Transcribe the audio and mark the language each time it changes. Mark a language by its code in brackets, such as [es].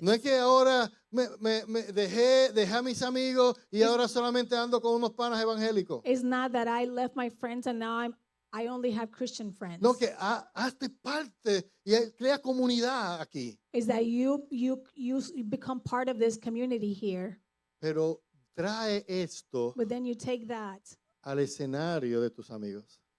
[es] No es que ahora dejé a mis amigos y ahora solamente ando con unos panas evangélicos. [en] It's not that I left my friends and now I only have Christian friends. [es] No, que hazte parte y crea comunidad aquí. [en] Is that you become part of this community here, [es] Pero trae esto [en] but then you take that [es] al escenario de tus amigos.